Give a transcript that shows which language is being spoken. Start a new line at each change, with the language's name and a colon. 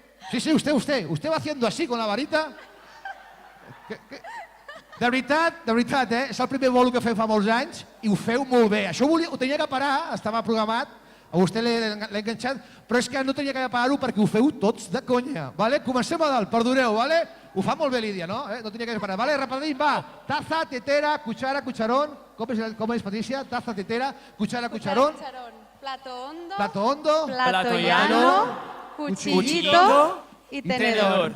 Spanish: Sí, usted va haciendo así con la varita.
Catalan: De veritat, és el primer bolo que fem fa molts anys i ho feu molt bé. Això ho tenia que parar, estava programat, a vostè l'he enganxat, però és que no tenia que parar-ho perquè ho feu tots de conya. Comencem a dalt, perdoneu, ho fa molt bé Lídia, no? No tenia que parar. Repetim, va.
Spanish: Taza, tetera, cuchara, cucharón.
Catalan: Com és, Patricia?
Spanish: Taza, tetera, cuchara, cucharón. Plato hondo, Plato hondo. plato llano, cuchillito y tenedor.